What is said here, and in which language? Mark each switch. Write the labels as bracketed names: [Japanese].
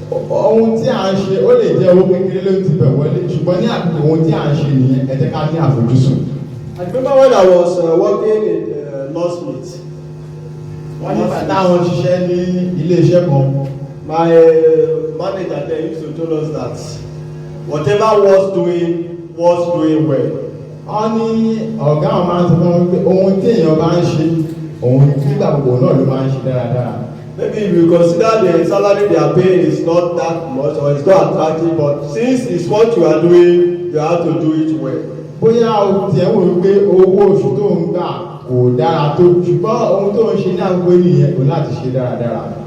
[Yoruba] Ohun tí a ń ṣe ó lè jẹ́ owó kékeré ló ti bẹ̀ wọlé ṣùgbọ́n ní àkókò ohun tí a ń ṣe nìyẹn ẹ jẹ́ ká ní àfojúsùn. [English] I remember when I was working in Northmeet. [Yoruba] Wọ́n ní bàtà àwọn ṣiṣẹ́ ní ilé-iṣẹ́ kan. [English] My manager there used to tell us that whatever was doing well. [Yoruba] Wọ́n ní ọ̀gá àwọn máa ń sọ fún wọn pé ohun tí èèyàn bá ń ṣe òun nígbà gbogbo náà ló máa ń ṣe dáradára. [English] Maybe if you consider the salary they are paying is not that much or it's not attractive, but since it's what you are doing, you have to do it well. [Yoruba] Bóyá o tiẹ̀ wò ó pé owó oṣù tó ń gbà kò dára tó ṣùgbọ́n ohun tó ń ṣe ní àgbo ènìyàn kò láti ṣe dáradára.